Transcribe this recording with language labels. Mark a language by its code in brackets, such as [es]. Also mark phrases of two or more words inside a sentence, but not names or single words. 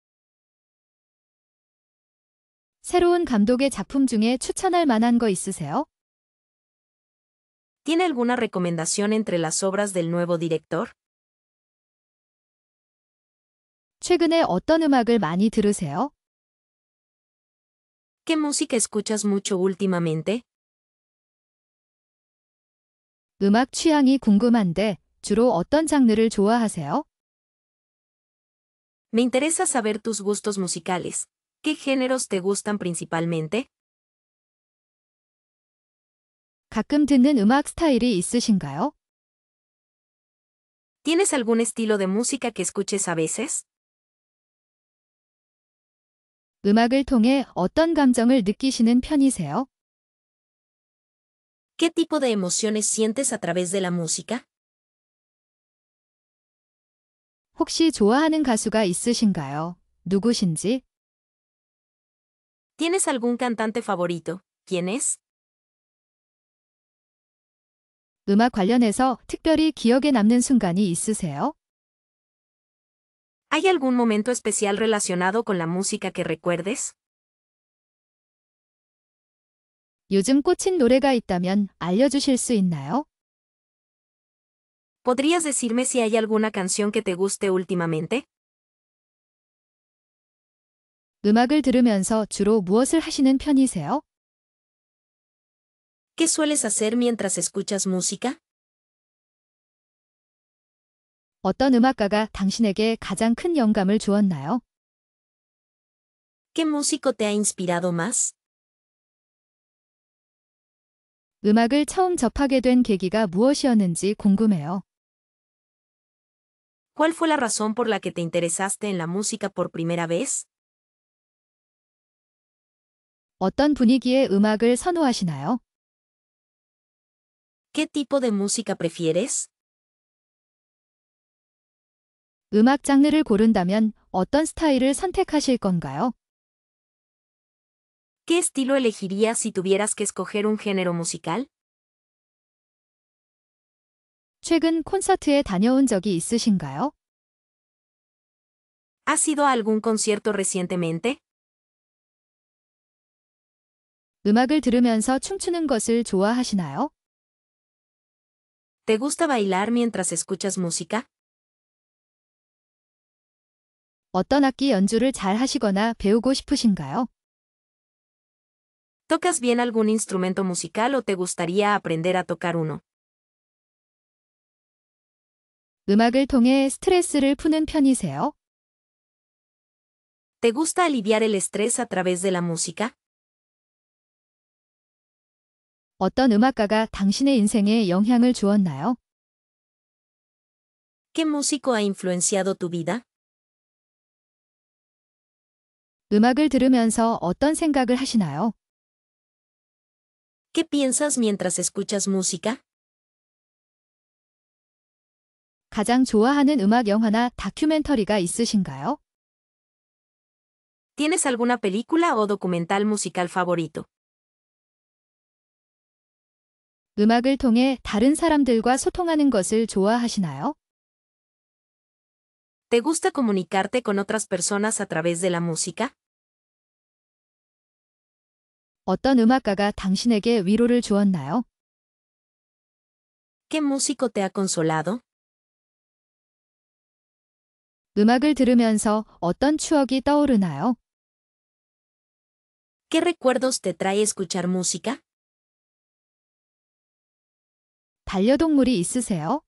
[ko] 새로운 감독의 작품 중에 추천할 만한 거 있으세요? [es] ¿Tiene alguna recomendación entre las obras del nuevo director? [ko] 최근에 어떤 음악을 많이 들으세요? [es] ¿Qué música escuchas mucho últimamente? [ko] 음악 취향이 궁금한데 주로 어떤 장르를 좋아하세요? [es] Me interesa saber tus gustos musicales. ¿Qué géneros te gustan principalmente? [ko] 가끔 듣는 음악 스타일이 있으신가요? [es] ¿Tienes algún estilo de música que escuches a veces? [ko] 음악을 통해 어떤 감정을 느끼시는 편이세요? [es] ¿Qué tipo de emociones sientes a través de la música? [ko] 혹시 좋아하는 가수가 있으신가요? 누구신지? [es] ¿Tienes algún cantante favorito? ¿Quién es? [ko] 음악 관련해서 특별히 기억에 남는 순간이 있으세요? [es] ¿Hay algún momento especial relacionado con la música que recuerdes? [ko] 요즘 꽂힌 노래가 있다면 알려주실 수 있나요? [es] ¿Podrías decirme si hay alguna canción que te guste últimamente? [ko] 음악을 들으면서 주로 무엇을 하시는 편이세요? [es] ¿Qué sueles hacer mientras escuchas música? [ko] 어떤 음악가가 당신에게 가장 큰 영감을 주었나요? [es] ¿Qué músico te ha inspirado más? [ko] 음악을 처음 접하게 된 계기가 무엇이었는지 궁금해요. [es] ¿Cuál fue la razón por la que te interesaste en la música por primera vez? [ko] 어떤 분위기의 음악을 선호하시나요? [es] ¿Qué tipo de música prefieres? [ko] 음악 장르를 고른다면 어떤 스타일을 선택하실 건가요? [es] ¿Qué estilo elegirías si tuvieras que escoger un género musical? [ko] 최근 콘서트에 다녀온 적이 있으신가요? [es] ¿Has ido a algún concierto recientemente? [ko] 음악을 들으면서 춤추는 것을 좋아하시나요? [es] ¿Te gusta bailar mientras escuchas música? [ko] 어떤 악기 연주를 잘 하시거나 배우고 싶으신가요? [es] ¿Tocas bien algún instrumento musical o te gustaría aprender a tocar uno? [ko] 음악을 통해 스트레스를 푸는 편이세요? [es] ¿Te gusta aliviar el estrés a través de la música? [ko] 어떤 음악가가 당신의 인생에 영향을 주었나요? [es] ¿Qué músico ha influenciado tu vida? [ko] 음악을 들으면서 어떤 생각을 하시나요? [es] ¿Qué piensas mientras escuchas música? [ko] 가장 좋아하는 음악 영화나 다큐멘터리가 있으신가요? [es] ¿Tienes alguna película o documental musical favorito? [ko] 음악을 통해 다른 사람들과 소통하는 것을 좋아하시나요? [es] ¿Te gusta comunicarte con otras personas a través de la música? [ko] 어떤 음악가가 당신에게 위로를 주었나요? [es] ¿Qué músico te ha consolado? [ko] 음악을 들으면서 어떤 추억이 떠오르나요? [es] ¿Qué recuerdos te trae escuchar música? [ko] 반려동물이 있으세요?